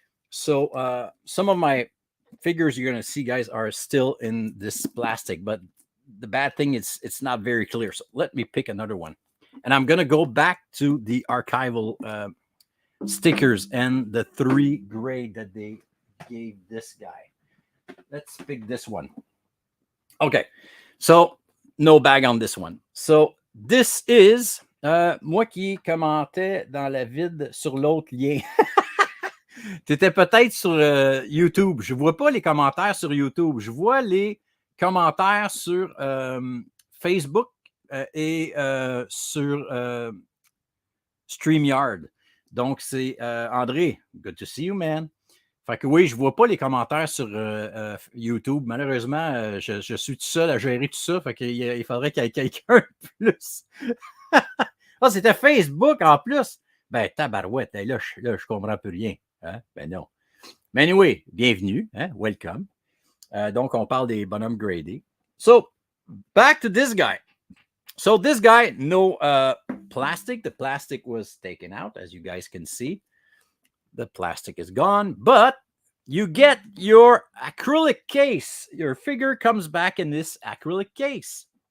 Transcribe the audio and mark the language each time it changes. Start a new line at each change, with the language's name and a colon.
English: So some of my figures you're going to see, guys, are still in this plastic, but the bad thing is it's not very clear. So let me pick another one, and I'm going to go back to the archival stickers and the 3 grade that they gave this guy. Let's pick this one. Okay, so no bag on this one. So this is
French: moi qui commentais dans la vide sur l'autre lien. Tu étais peut-être sur YouTube. Je ne vois pas les commentaires sur YouTube. Je vois les commentaires sur Facebook et sur StreamYard. Donc, c'est André.
English: Good to see you, man.
French: Fait que oui, je ne vois pas les commentaires sur YouTube. Malheureusement, je suis tout seul à gérer tout ça. Fait qu'il faudrait qu'il y ait quelqu'un de plus. Ah, c'était Facebook en plus. Ben, tabarouette. Là, je comprends plus rien. Hein? Ben non. Mais anyway, bienvenue. Hein?
English: Welcome.
French: Donc, on parle des bonhommes gradés.
English: So, back to this guy. So, this guy, no plastic. The plastic was taken out, as you guys can see. The plastic is gone, but you get your acrylic case. Your figure comes back in this acrylic case.